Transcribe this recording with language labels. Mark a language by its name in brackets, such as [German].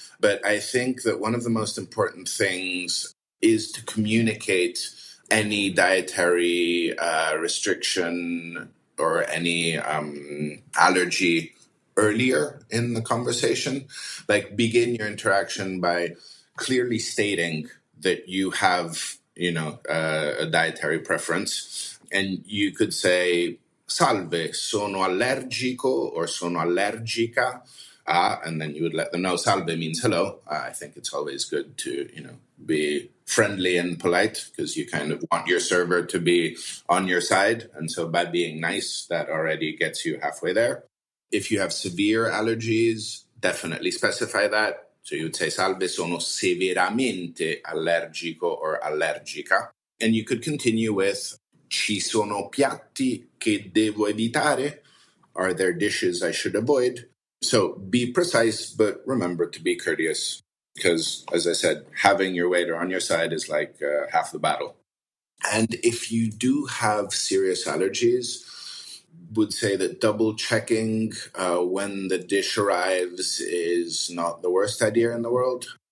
[English] But I think that one of the most important things is to communicate any dietary restriction or any allergy earlier in the conversation. Like, begin your interaction by clearly stating that you have, a dietary preference. And you could say, [Italian] salve, sono allergico [English] or [Italian] sono allergica. [English] And then you would let them know. Salve means hello. I think it's always good to, be friendly and polite, because you kind of want your server to be on your side. And so by being nice, that already gets you halfway there. If you have severe allergies, definitely specify that. So you would say, [Italian] salve, sono severamente allergico [English] or [Italian] allergica. [English] And you could continue with, [Italian] ci sono piatti che devo evitare? [English] Are there dishes I should avoid? So be precise, but remember to be courteous, because, as I said, having your waiter on your side is like half the battle. And if you do have serious allergies, would say that double checking when the dish arrives is not the worst idea in the world.